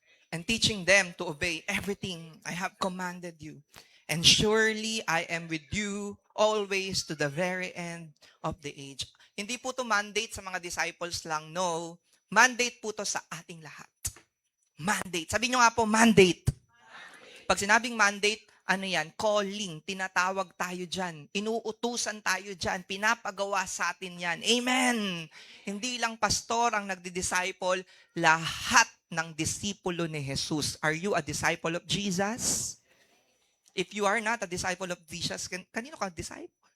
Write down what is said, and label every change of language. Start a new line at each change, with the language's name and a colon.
English: And teaching them to obey everything I have commanded you. And surely I am with you always to the very end of the age.
Filipino: Hindi po to mandate sa mga disciples lang, no. Mandate po to sa ating lahat. Mandate. Sabi nyo nga po, mandate. Pag sinabing mandate, ano yan? Calling. Tinatawag tayo dyan. Inuutusan tayo dyan. Pinapagawa sa atin yan. Amen. Hindi lang pastor ang nagdi-disciple, lahat ng disipulo ni Jesus.
English: Are you a disciple of Jesus? If you are not a disciple of Jesus,
Filipino: kanino ka
English: disciple?